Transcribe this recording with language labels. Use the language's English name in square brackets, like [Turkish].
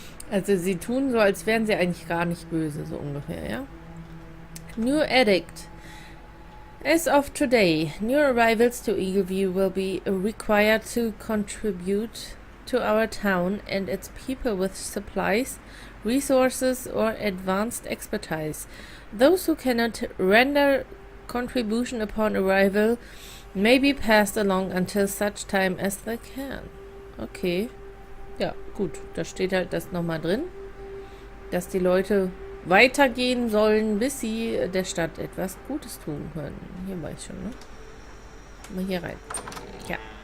[German] Also sie tun so, als wären sie eigentlich gar nicht böse, so ungefähr, ja? [English] New edict. As of today, new arrivals to Eagleview will be required to contribute to our town and its people with supplies, resources, or advanced expertise. Those who cannot render contribution upon arrival may be passed along until such time as they can. [German] Okay. Ja, gut. Da steht halt das nochmal drin, dass die Leute weitergehen sollen, bis sie der Stadt etwas Gutes tun können. Hier war ich schon, ne? Mal hier rein. Ja.